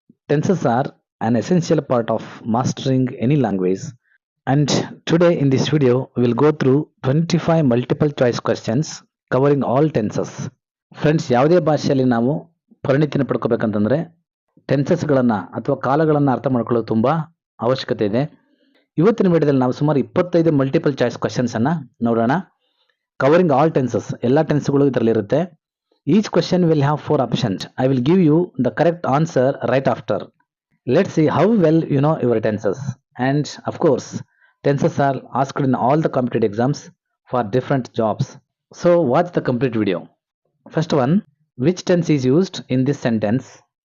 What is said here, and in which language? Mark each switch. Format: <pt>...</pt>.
<en>Tenses are an essential part of mastering any language. And today in this video, we'll go through 25 multiple choice questions covering all tenses.</en> <kn>Friends, ಯಾವುದೇ ಭಾಷೆಯಲ್ಲಿ ನಾವು ಪರಿಣಿತಿಯನ್ನು ಪಡ್ಕೋಬೇಕಂತಂದ್ರೆ ಟೆನ್ಸಸ್ಗಳನ್ನು ಅಥವಾ ಕಾಲಗಳನ್ನು ಅರ್ಥ ಮಾಡ್ಕೊಳ್ಳೋದು ತುಂಬ ಅವಶ್ಯಕತೆ ಇದೆ. ಇವತ್ತಿನ ವಿಡಿಯೋದಲ್ಲಿ ನಾವು ಸುಮಾರು 25 ಮಲ್ಟಿಪಲ್ ಚಾಯ್ಸ್ ಕ್ವಶನ್ಸನ್ನು ನೋಡೋಣ.</kn> <en>covering all tenses,</en> <kn>ಎಲ್ಲ ಟೆನ್ಸ್ಗಳು ಇದರಲ್ಲಿರುತ್ತೆ.</kn> <en>Each question will have 4 options. I will give you the correct answer right after. Let's see how well you know your tenses. And of course, tenses are asked in all the competitive exams for different jobs. So watch the complete video. First one, which tense is used in this sentence?</en>